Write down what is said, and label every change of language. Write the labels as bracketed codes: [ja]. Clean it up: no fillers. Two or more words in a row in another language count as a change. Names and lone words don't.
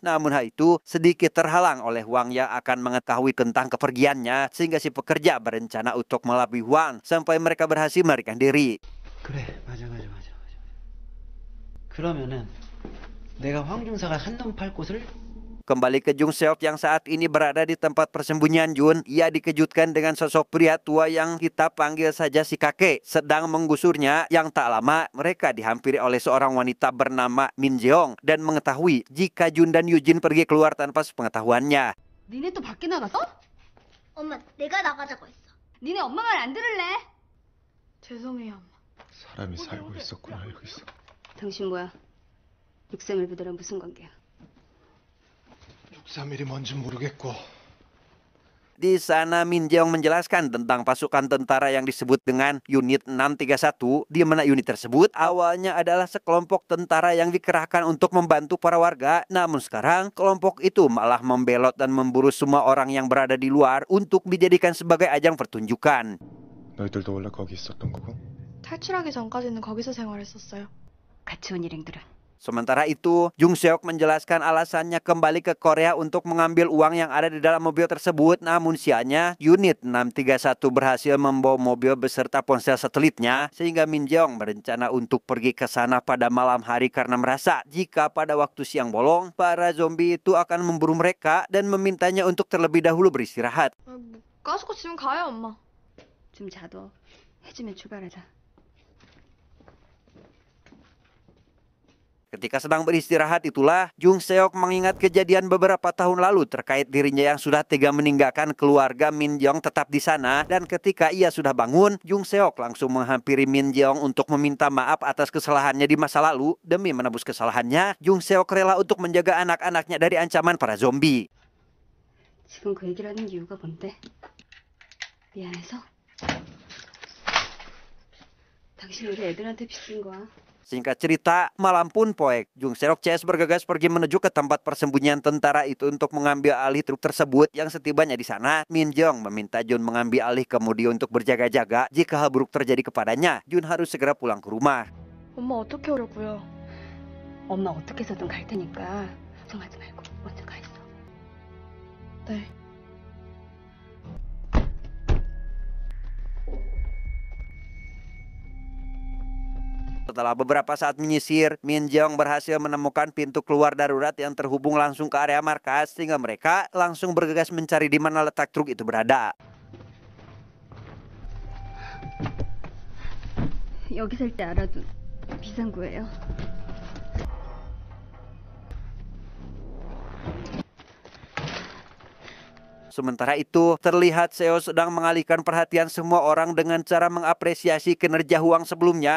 [id] Namun hal itu sedikit terhalang oleh Huang yang akan mengetahui tentang kepergiannya, sehingga si pekerja berencana untuk melabui Huang sampai mereka berhasil melarikan diri. [ko] 그래, 맞아. 그러면은 내가 황중사가 한눈 팔 곳을 [id] Kembali ke Jung Seok yang saat ini berada di tempat persembunyian Jun, ia dikejutkan dengan sosok pria tua yang kita panggil saja si kakek. Sedang menggusurnya yang tak lama, mereka dihampiri oleh seorang wanita bernama Min Jeong dan mengetahui jika Jun dan Yujin pergi keluar tanpa sepengetahuannya. [ko] 니네 또 밖에 나갔어? 엄마, 내가 나가자고 했어. 니네 엄마 말 안 들을래? 죄송해요, 엄마. 사람이 살고 있었구나, 여기서. 당신 뭐야? 631 부대랑 무슨 관계야? 631이 뭔지 모르겠고. [id] Di sana Min Jeong menjelaskan tentang pasukan tentara yang disebut dengan Unit 631, di mana unit tersebut awalnya adalah sekelompok tentara yang dikerahkan untuk membantu para warga. Namun sekarang kelompok itu malah membelot dan memburu semua orang yang berada di luar untuk dijadikan sebagai ajang pertunjukan. [ko] 너희들도 원래 거기 있었던 거고? 탈출하기 전까지는 거기서 생활했었어요. 같이 온 일행들은 [id] Sementara itu, Jung Seok menjelaskan alasannya kembali ke Korea untuk mengambil uang yang ada di dalam mobil tersebut. Namun sialnya, Unit 631 berhasil membawa mobil beserta ponsel satelitnya, sehingga Min Jeong berencana untuk pergi ke sana pada malam hari karena merasa jika pada waktu siang bolong, para zombie itu akan memburu mereka dan memintanya untuk terlebih dahulu beristirahat. [ko] 가스코 지금 가요, 엄마. 좀 자둬. 해지면 출발하자. [id] Ketika sedang beristirahat itulah, Jung Seok mengingat kejadian beberapa tahun lalu terkait dirinya yang sudah tega meninggalkan keluarga Min Jeong tetap di sana. Dan ketika ia sudah bangun, Jung Seok langsung menghampiri Min Jeong untuk meminta maaf atas kesalahannya di masa lalu. Demi menebus kesalahannya, Jung Seok rela untuk menjaga anak-anaknya dari ancaman para zombie. [ko] 지금 그 얘기를 하는 이유가 뭔데? 미안해서? 당신 우리 애들한테 빚진 거야. [id] Singkat cerita, malam pun poek, Jung Seok CS bergegas pergi menuju ke tempat persembunyian tentara itu untuk mengambil alih truk tersebut. Yang setibanya di sana, Min Jeong meminta Jun mengambil alih kemudi untuk berjaga-jaga jika hal buruk terjadi kepadanya. Jun harus segera pulang ke rumah. [ko] 엄마 어떻게 오려고요? 엄마 어떻게 해서든 갈 테니까 걱정하지 말고 먼저 가 있어. 네. [id] Setelah beberapa saat menyisir, Min Jeong berhasil menemukan pintu keluar darurat yang terhubung langsung ke area markas, sehingga mereka langsung bergegas mencari di mana letak truk itu berada. [ko] 여기 살 때 알아도 비상구예요. [id] Sementara itu, terlihat Seo sedang mengalihkan perhatian semua orang dengan cara mengapresiasi kinerja Huang sebelumnya.